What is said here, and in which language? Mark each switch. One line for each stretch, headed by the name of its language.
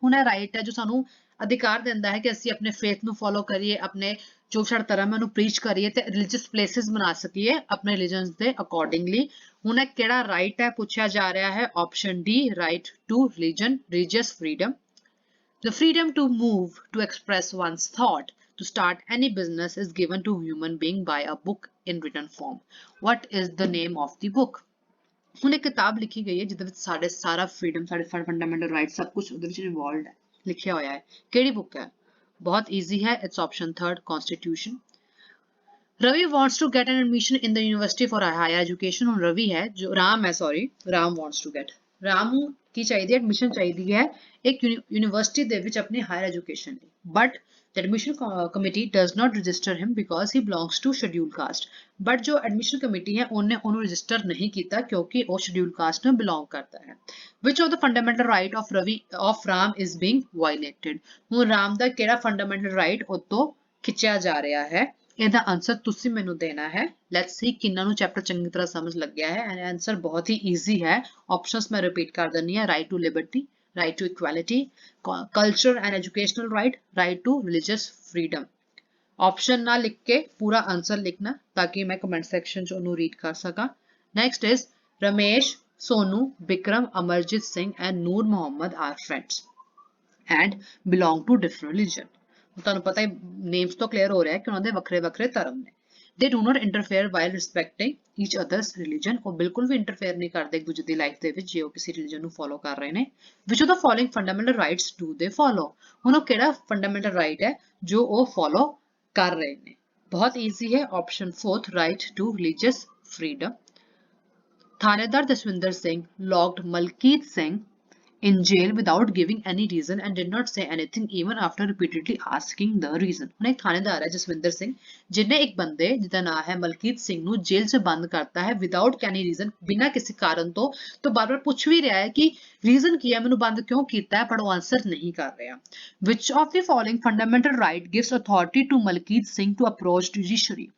Punjabi: ਹੁਣ ਇਹ right ਹੈ ਜੋ ਸਾਨੂੰ ਅਧਿਕਾਰ ਦਿੰਦਾ ਹੈ ਕਿ ਅਸੀਂ ਆਪਣੇ faith ਨੂੰ follow ਕਰੀਏ, ਆਪਣੇ ਜੋ ਸਾਡਾ ਧਰਮ ਹੈ ਉਹਨੂੰ preach ਕਰੀਏ ਤੇ religious places ਬਣਾ ਸਕੀਏ ਆਪਣੇ religions ਦੇ accordingly. ਹੁਣ ਇਹ ਕਿਹੜਾ right ਹੈ ਪੁੱਛਿਆ ਜਾ ਰਿਹਾ ਹੈ?
English: Option D, right to religious freedom. The freedom to move, to express one's thought, to start any business is given to human being by a book in written form. What is the name of the book?
Punjabi: ਹੁਣ ਇੱਕ ਕਿਤਾਬ ਲਿਖੀ ਗਈ ਹੈ ਜਿਹਦੇ ਵਿੱਚ ਸਾਡੇ ਸਾਰਾ freedom, ਸਾਡੇ fundamental rights ਸਭ ਕੁਝ ਉਹਦੇ ਵਿੱਚ involved ਹੈ, ਲਿਖਿਆ ਹੋਇਆ ਹੈ. ਕਿਹੜੀ book ਹੈ? ਬਹੁਤ easy ਹੈ.
English: It's option 3rd, Constitution. Ravi wants to get an admission in the university for higher education.
Punjabi: ਹੁਣ ਰਵੀ ਹੈ ਜੋ Ram
English: wants to get.
Punjabi: Ram ਨੂੰ ਕੀ ਚਾਹੀਦੀ ਹੈ? ਐਡਮਿਸ਼ਨ ਚਾਹੀਦੀ ਹੈ ਇੱਕ ਯੂਨੀਵਰਸਿਟੀ ਦੇ ਵਿੱਚ ਆਪਣੀ ਹਾਇਰ ਐਜੂਕੇਸ਼ਨ ਲਈ.
English: But the admission committee does not register him because he belongs to scheduled caste.
Punjabi: but ਜੋ ਐਡਮਿਸ਼ਨ ਕਮੇਟੀ ਹੈ ਉਹਨੂੰ ਰਜਿਸਟਰ ਨਹੀਂ ਕੀਤਾ ਕਿਉਂਕਿ ਉਹ scheduled caste ਨੂੰ belong ਕਰਦਾ ਹੈ.
English: which of the fundamental right of Ram is being violated?
Punjabi: ਹੁਣ ਰਾਮ ਦਾ ਕਿਹੜਾ fundamental right ਉਹ ਤੋਂ ਖਿੱਚਿਆ ਜਾ ਰਿਹਾ ਹੈ? ਇਹਦਾ ਆਨਸਰ ਤੁਸੀਂ ਮੈਨੂੰ ਦੇਣਾ ਹੈ.
English: let's see
Punjabi: ਕਿੰਨਾਂ ਨੂੰ ਚੈਪਟਰ ਚੰਗੀ ਤਰ੍ਹਾਂ ਸਮਝ ਲੱਗਿਆ ਹੈ. ਐਂਡ ਆਨਸਰ ਬਹੁਤ ਹੀ ਈਜ਼ੀ ਹੈ. ਆਪਸ਼ਨਸ ਮੈਂ ਰਿਪੀਟ ਕਰ ਦਿੰਨੀ ਹਾਂ.
English: Right to liberty, right to equality, culture and educational right, right to religious freedom.
Punjabi: Option ਨਾ ਲਿਖ ਕੇ ਪੂਰਾ ਆਨਸਰ ਲਿਖਣਾ ਤਾਂ ਕਿ ਮੈਂ ਕਮੈਂਟ ਸੈਕਸ਼ਨ 'ਚ ਉਹਨੂੰ ਰੀਡ ਕਰ ਸਕਾਂ.
English: Next is Ramesh, Sonu, Vikram, Amarjit Singh and Noor Muhammad are friends and belong to different religion.
Punjabi: ਤੁਹਾਨੂੰ ਪਤਾ ਹੈ ਨੇਮਸ ਤੋਂ ਕਲੀਅਰ ਹੋ ਰਿਹਾ ਹੈ ਕਿ ਉਹਨਾਂ ਦੇ ਵੱਖਰੇ ਵੱਖਰੇ ਧਰਮ ਨੇ.
English: they do not interfere while respecting each other's religion.
Punjabi: ਉਹ ਬਿਲਕੁਲ ਵੀ ਇੰਟਰਫੇਅਰ ਨਹੀਂ ਕਰਦੇ ਇੱਕ ਦੂਜੇ ਦੀ ਲਾਈਫ ਦੇ ਵਿੱਚ ਜੇ ਉਹ ਕਿਸੇ ਰਿਲੀਜਨ ਨੂੰ ਫੋਲੋ ਕਰ ਰਹੇ ਨੇ.
English: which of the following fundamental rights do they follow?
Punjabi: ਹੁਣ ਉਹ ਕਿਹੜਾ ਫੰਡਾਮੈਂਟਲ ਰਾਈਟ ਹੈ ਜੋ ਉਹ ਫੋਲੋ ਕਰ ਰਹੇ ਨੇ? ਬਹੁਤ ਈਜ਼ੀ ਹੈ.
English: Option 4th, right to religious freedom. ਥਾਣੇਦਾਰ Jaswinder Singh locked Malkit Singh in jail without giving any reason and did not say anything even after repeatedly asking the reason.
Punjabi: ਹੁਣ ਇੱਕ ਥਾਣੇਦਾਰ ਹੈ ਜਸਵਿੰਦਰ ਸਿੰਘ ਜਿਹਨੇ ਇੱਕ ਬੰਦੇ ਜਿਹਦਾ ਨਾਮ ਹੈ ਮਲਕੀਤ ਸਿੰਘ ਨੂੰ ਜੇਲ੍ਹ 'ਚ ਬੰਦ ਕਰਤਾ ਹੈ
English: without any reason,
Punjabi: ਬਿਨਾਂ ਕਿਸੇ ਕਾਰਨ ਤੋਂ ਬਾਰ-ਬਾਰ ਪੁੱਛ ਵੀ ਰਿਹਾ ਹੈ ਕਿ ਰੀਜ਼ਨ ਕੀ ਹੈ, ਮੈਨੂੰ ਬੰਦ ਕਿਉਂ ਕੀਤਾ ਹੈ, ਪਰ ਉਹ ਆਨਸਰ ਨਹੀਂ ਕਰ ਰਿਹਾ.
English: which of the following fundamental right gives authority to Malkit Singh to approach judiciary?